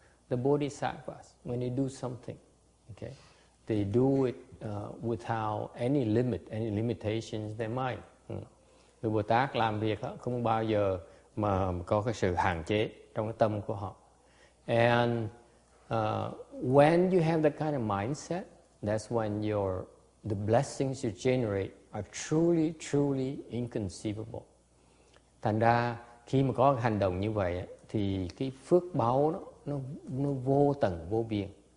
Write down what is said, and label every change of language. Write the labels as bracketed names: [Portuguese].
[English] The Bodhisattvas, when they do something, okay, they do it without any limit, any limitations in their mind. [Vietnamese] Người Bồ Tát làm việc không bao giờ mà có cái sự hạn chế trong cái tâm của họ. [English] And when you have that kind of mindset, that's when the blessings you generate are truly, truly inconceivable. [Vietnamese] Thành ra khi mà có hành động như vậy thì cái phước báu đó, nó vô tận vô biên.